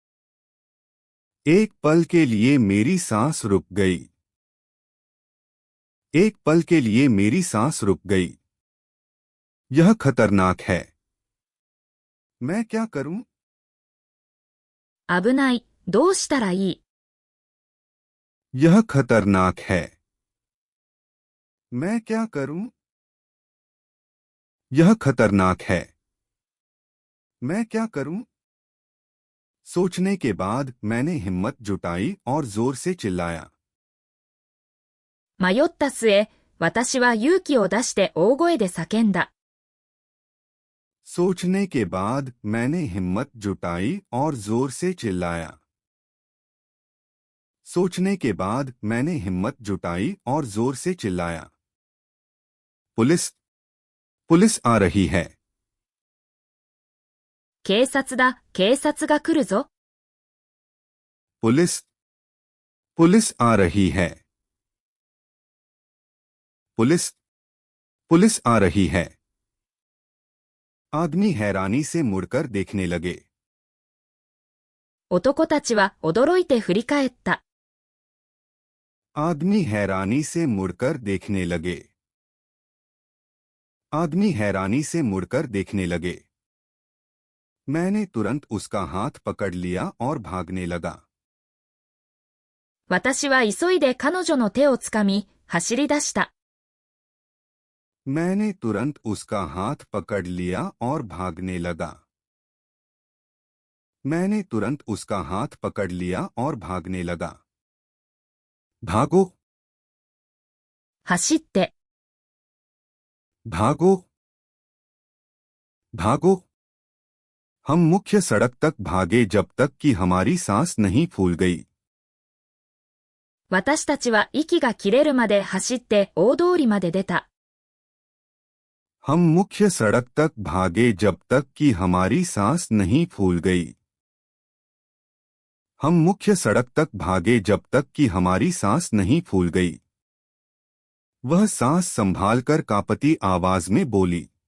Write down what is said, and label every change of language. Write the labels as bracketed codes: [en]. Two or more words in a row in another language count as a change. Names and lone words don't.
[hi] एक पल के लिए मेरी सांस रुक गई। एक पल के लिए मेरी सांस रुक गई। यह खतरनाक है। मैं क्या करूं? [ja] 危ない、どうしたらいい。 [hi] यह खतरनाक है। मैं क्या करूं? यह खतरनाक है। मैं क्या करूं? सोचने के बाद मैंने हिम्मत जुटाई और जोर से चिल्लाया। [ja] 迷った末、私は勇気を出して大声で叫んだ。 [hi] सोचने के बाद मैंने हिम्मत जुटाई और जोर से चिल्लाया। सोचने के बाद मैंने हिम्मत जुटाई और जोर से चिल्लाया। पुलिस पुलिस आ रही है। [ja] 警察だ、警察が来るぞ。 [hi] पुलिस पुलिस आ रही है। पुलिस पुलिस आ रही है। आदमी हैरानी से मुड़कर देखने लगे। [ja] 男たちは驚いて振り返った。 [hi] आदमी हैरानी से मुड़कर देखने लगे। आदमी हैरानी से मुड़कर देखने लगे। मैंने तुरंत उसका हाथ पकड़ लिया और भागने लगा। [ja] 私は急いで彼女の手をつかみ、走り出した。 [hi] मैंने तुरंत उसका हाथ पकड़ लिया और भागने लगा। मैंने तुरंत उसका हाथ पकड़ लिया और भागने लगा। भागो [ja] 走って、 [hi] भागो भागो। हम मुख्य सड़क तक भागे जब तक कि हमारी सांस नहीं फूल गई। [ja] 私たちは息が切れるまで走って大通りまで出た。 [hi] हम मुख्य सड़क तक भागे जब तक कि हमारी सांस नहीं फूल गई। हम मुख्य सड़क तक भागे जब तक कि हमारी सांस नहीं फूल गई। वह सांस संभालकर कांपती आवाज में बोली।